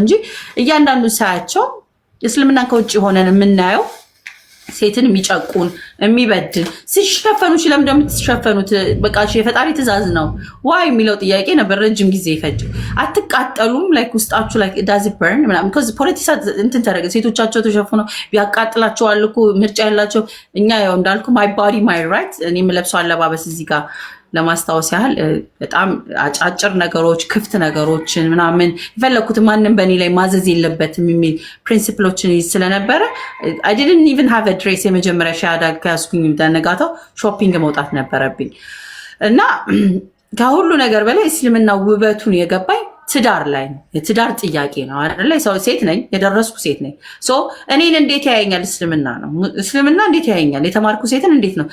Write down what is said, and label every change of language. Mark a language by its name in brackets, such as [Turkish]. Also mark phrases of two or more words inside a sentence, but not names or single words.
[Amharic] እንጂ እያንዳንዱ ሳያቸው እስልምና ከውጭ ሆነን የምናየው ሴትን የሚጨቁን የሚበድል ሲሸፈኑ ለምን እንደምትሸፈኑት በቃ የፈጣሪ ትእዛዝ ነው ዋይ የሚለው ጥያቄ ነበር ረጅም ጊዜ ይፈጅ። አትቃጠሉም ላይክ ውስጣችሁ [English] like does burn [Amharic] ምናምን because ፖለቲካ እንትን ተደረገ ሴቶቻቸው ተሸፍነው ቢያቃጥላቸዋል እኮ ምርጫ ያላቸው። እኛ ያው እንዳልኩ [English] my body my right [Amharic] እኔ የምለብሰው አለባበስ እዚህ ጋር ለማስታወስ ያህል በጣም አጫጭር ነገሮች ክፍት ነገሮችን ምናምን የፈለኩት ማንንም በእኔ ላይ ማዘዝ የለበትም የሚል ፕሪንሲፕሎችን ስለነበረ [English] I didn't even have a dress። [Amharic] የመጀመሪያ ሻዳ ከያዝኩኝ በነጋታው ሾፒንግ መውጣት ነበረብኝ እና ከሁሉ ነገር በላይ እስልምና ውበቱን የገባኝ ትዳር ላይ ነው። የትዳር ጥያቄ ነው አይደል? ሰው ሴት ነኝ፣ የደረስኩ ሴት ነኝ። እኔን እንዴት ያየኛል? እስልምና እንዴት ያየኛል? የተማርኩ ሴትን እንዴት ነው?